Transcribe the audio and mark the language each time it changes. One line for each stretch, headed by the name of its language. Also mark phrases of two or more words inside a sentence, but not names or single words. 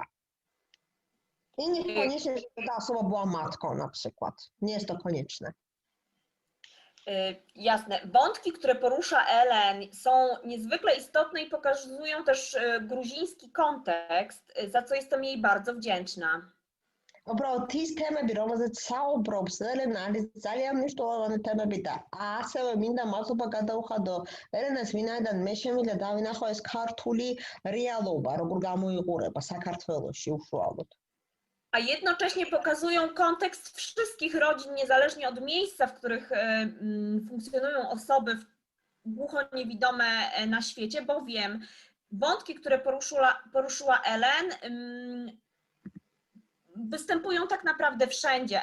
Polish: I niekoniecznie, żeby ta osoba była matką na przykład. Nie jest to konieczne. Jasne. Wątki, które porusza Ellen, są niezwykle istotne i pokazują też gruziński kontekst, za co jestem jej bardzo wdzięczna.
Georgian: Uბრალოდ ის თემები, რომელზეც საუბრობს ელენა, არის ძალიან მნიშვნელოვანი თემები და ასევე მინდა მადლობა გადაუხადო ელენას, ვინაიდან მე შემიძლია დავინახო ეს ქართული რეალობა, როგორ გამოიყურება საქართველოში უშუალოდ.
Polish: A jednocześnie pokazują kontekst wszystkich rodzin, niezależnie od miejsca, w których funkcjonują osoby głuchoniewidome na świecie, bowiem wątki, które poruszyła Ellen, występują tak naprawdę wszędzie.